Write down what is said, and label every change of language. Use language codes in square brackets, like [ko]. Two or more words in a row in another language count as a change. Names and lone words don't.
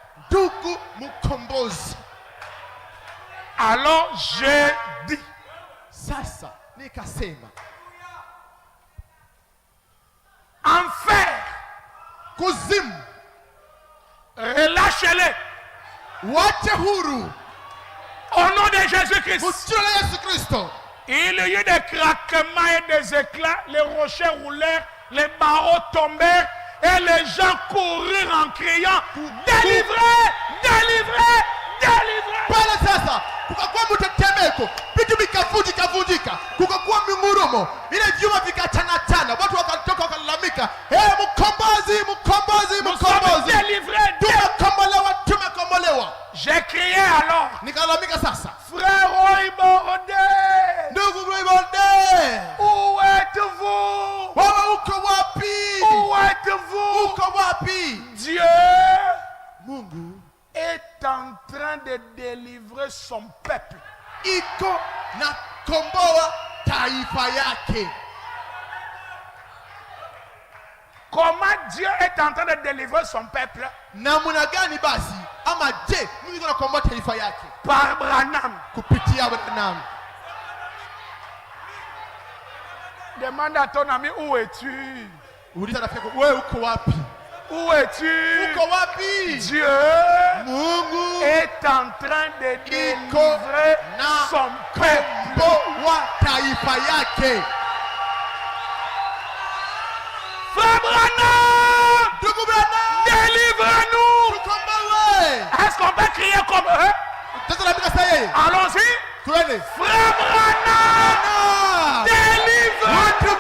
[fr] Alors j'ai dit, enfer, relâchez-les au nom de Jésus-Christ. Il y a eu des craquements et des éclats, les rochers roulèrent, les barreaux tombèrent et les gens courirent en criant, délivrez, délivrez, délivrez. [sw] Kukakuwa mtetemeko, vitu vikavunjika, kukakuwa mingurumo, ile vyuma vikachana, watu wakatoka wakalalamika, mkombozi, mkombozi, mkombozi, tumekombolewa. [fr] J'ai crié alors, [sw] nikalalamika sasa, [fr] frère Roiborde, [sw] ndugu Roiborde, [fr] où êtes-vous? [sw] Wewe uko wapi? [fr] Où êtes-vous? [sw] Uko wapi? [fr] Dieu, [sw] Mungu [fr] est en train de délivrer son peuple. [sw] Iko na komboa taifa yake. [fr] Comment Dieu est en train de délivrer son peuple? [sw] Namuna gani basi? Ama je, Mungu yuko nakomboa taifa yake? [fr] Par Branham. [sw] Kupitia Branham. [fr] Demande à ton ami, où es-tu? [sw] Uliza rafiki yako, wewe uko wapi? [fr] Où es-tu? [sw] Uko wapi? [fr] Dieu [sw] Mungu [fr] est en train de délivrer son peuple. [sw] Taifa yake. [fr] Frère Branham, délivre-nous. Est-ce qu'on peut crier comme eux? Allons-y. Frère Branham, délivre.